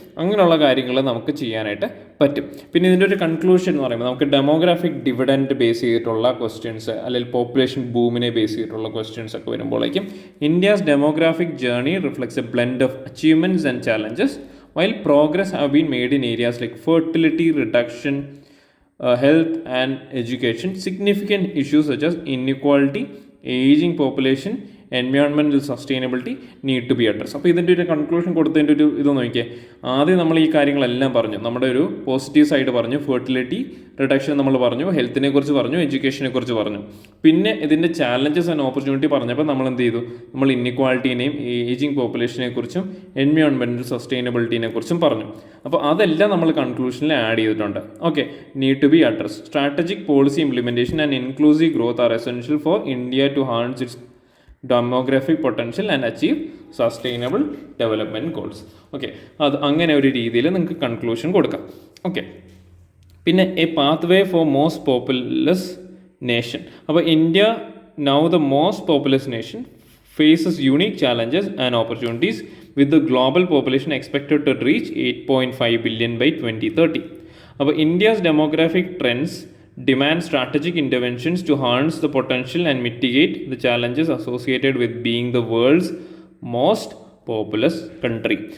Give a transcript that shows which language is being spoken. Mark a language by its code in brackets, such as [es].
[ml] അങ്ങനെയുള്ള കാര്യങ്ങൾ നമുക്ക് ചെയ്യാനായിട്ട് പറ്റും. പിന്നെ ഇതിൻ്റെ ഒരു കൺക്ലൂഷൻ എന്ന് പറയുമ്പോൾ നമുക്ക് ഡെമോഗ്രാഫിക് ഡിവിഡൻഡ് ബേസ് ചെയ്തിട്ടുള്ള ക്വസ്റ്റ്യൻസ് അല്ലെങ്കിൽ പോപ്പുലേഷൻ ബൂമിനെ ബേസ് ചെയ്തിട്ടുള്ള ക്വസ്റ്റ്യൻസ് ഒക്കെ വരുമ്പോഴേക്കും [en] India's demographic journey reflects a blend of achievements and challenges while progress have been made in areas like fertility reduction, health and education. Significant issues such as inequality, aging population, environmental sustainability need to be addressed. [ml] അപ്പോൾ ഇതിൻ്റെ ഒരു conclusion കൊടുത്തതിൻ്റെ ഒരു ഇത് നോക്കിയേ. ആദ്യം നമ്മൾ ഈ കാര്യങ്ങളെല്ലാം പറഞ്ഞു, നമ്മുടെ ഒരു പോസിറ്റീവ് സൈഡ് പറഞ്ഞു, ഫെർട്ടിലിറ്റി റിഡക്ഷൻ നമ്മൾ പറഞ്ഞു, ഹെൽത്തിനെ കുറിച്ച് പറഞ്ഞു, എഡ്യൂക്കേഷനെ കുറിച്ച് പറഞ്ഞു. പിന്നെ ഇതിൻ്റെ ചാലഞ്ചസ് ആൻഡ് ഓപ്പർച്യൂണിറ്റി പറഞ്ഞപ്പോൾ നമ്മൾ എന്ത് ചെയ്തു, നമ്മൾ ഇന്നിക്വാളിറ്റീനെയും ഏജിങ് പോപ്പുലേഷനെ കുറിച്ചും എൻവയോൺമെൻറ്റൽ സസ്റ്റൈനബിലിറ്റിനെ കുറിച്ചും പറഞ്ഞു. അപ്പോൾ അതെല്ലാം നമ്മൾ കൺക്ലൂഷനിൽ ആഡ് ചെയ്തിട്ടുണ്ട്. Okay, need to B address. [en] Strategic policy implementation and inclusive growth are essential for India to harness its demographic potential and achieve sustainable development goals. [ml] Okay, അത് അങ്ങനെ ഒരു രീതിയിൽ നിങ്ങൾക്ക് കൺക്ലൂഷൻ കൊടുക്കാം. ഓക്കെ, പിന്നെ A path way for most populous nation. [en] അപ്പോൾ India now the most populous nation faces unique challenges and opportunities with the global population expected to reach 8.5 billion by 2030. അപ്പോൾ India's demographic trends demand strategic interventions to harness the potential and mitigate the challenges associated with being the world's most populous country.